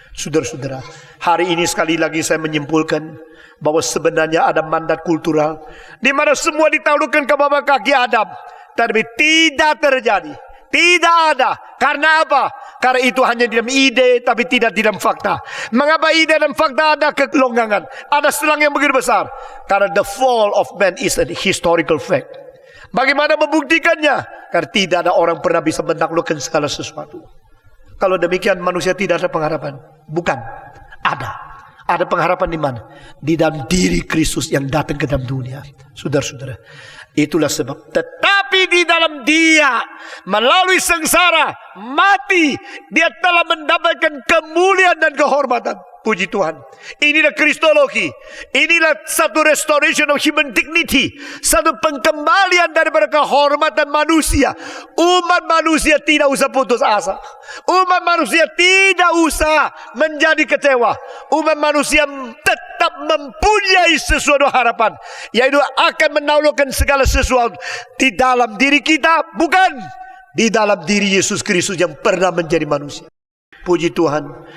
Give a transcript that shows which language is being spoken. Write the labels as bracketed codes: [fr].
[id] Saudara-saudara, hari ini sekali lagi saya menyimpulkan bahwa sebenarnya ada mandat kultural di mana semua ditaklukkan ke bawah kaki Adam, tapi tidak terjadi. Tidak ada. Karena apa? Karena itu hanya di dalam ide, tapi tidak di dalam fakta. Mengapa ide dan fakta ada kelonggangan? Ada selang yang begitu besar. Karena [en] the fall of man is a historical fact. [id] Bagaimana membuktikannya? Karena tidak ada orang pernah bisa menaklukkan segala sesuatu. Kalau demikian manusia tidak ada pengharapan. Bukan. Ada. Ada pengharapan di mana? Di dalam diri Kristus yang datang ke dalam dunia. Saudara-saudara, itulah sebab. Tetapi di dalam dia, melalui sengsara, mati, dia telah mendapatkan kemuliaan dan kehormatan. Puji Tuhan. Inilah kristologi. Inilah satu [en] restoration of human dignity. [id] Satu pengkembalian daripada kehormatan manusia. Umat manusia tidak usah putus asa. Umat manusia tidak usah menjadi kecewa. Umat manusia tetap mempunyai sesuatu harapan, yaitu akan menaklukkan segala sesuatu di dalam diri kita, bukan di dalam diri Yesus Kristus yang pernah menjadi manusia. Puji Tuhan.